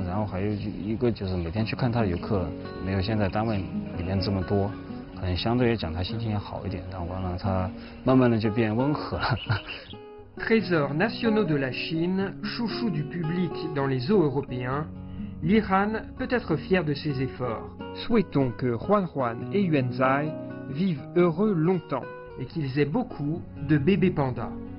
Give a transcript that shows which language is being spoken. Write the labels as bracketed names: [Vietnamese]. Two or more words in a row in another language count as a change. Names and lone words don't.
[Chinese] 然后还有一个就是每天去看它的游客没有现在单位里面这么多，可能相对来讲它心情也好一点。然后完了它慢慢的就变温和了。 [French] Trésors nationaux de la Chine, chouchou du public dans les zoos européens, l'Iran peut être fier de ses efforts. Souhaitons que Juan Juan et Yuanzai vivent heureux longtemps et qu'ils aient beaucoup de bébés pandas.